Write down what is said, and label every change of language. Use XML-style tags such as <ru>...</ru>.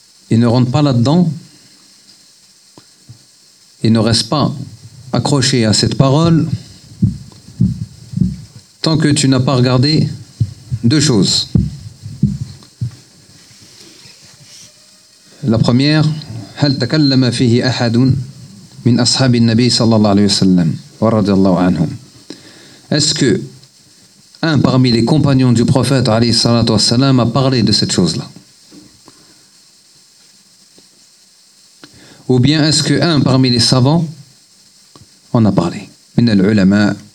<fr>Et ne rentre pas là-dedans. Et ne reste pas accroché à cette parole tant que tu n'as pas regardé deux choses. La première,</fr> <ar>هل تكلم فيه أحد من أصحاب النبي صلى الله عليه وسلم ورضي الله عنهم.</ar> <fr>Est-ce que un parmi les compagnons du prophète</fr> <ar>عليه الصلاة والسلام</ar> <fr>a parlé de cette chose-là? Ou bien est-ce qu'un parmi les savants en a parlé?</fr> <ar>Min al-ulama.</ar>